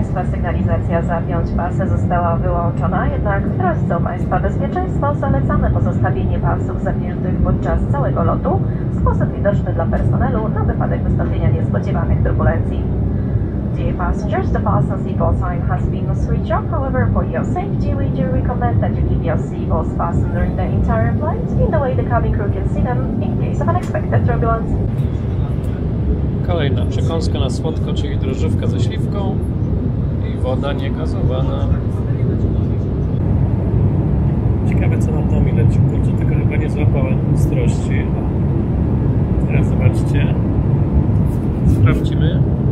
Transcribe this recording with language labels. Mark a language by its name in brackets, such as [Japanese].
[Polish] Sygnalizacja zapiąć pasy została wyłączona, jednak w trosce o Państwa bezpieczeństwo zalecamy pozostawienie pasów zapiętych podczas całego lotu w sposób widoczny dla personelu na wypadek wystąpienia niespodziewanych turbulencji. [English] Dear passengers, the fasten seatbelt sign has been switched off. However, for your safety, we do recommend that you keep your seatbelts fastened during the entire flight, in the way the cabin crew can see them in case of unexpected turbulence. [Polish] Kolejna przekąska na słodko, czyli drożdżówka ze śliwką i woda niegazowana. Ciekawe, co nad nami leci. Kurczę, tylko chyba nie złapałem ostrości. Teraz zobaczcie. Sprawdzimy.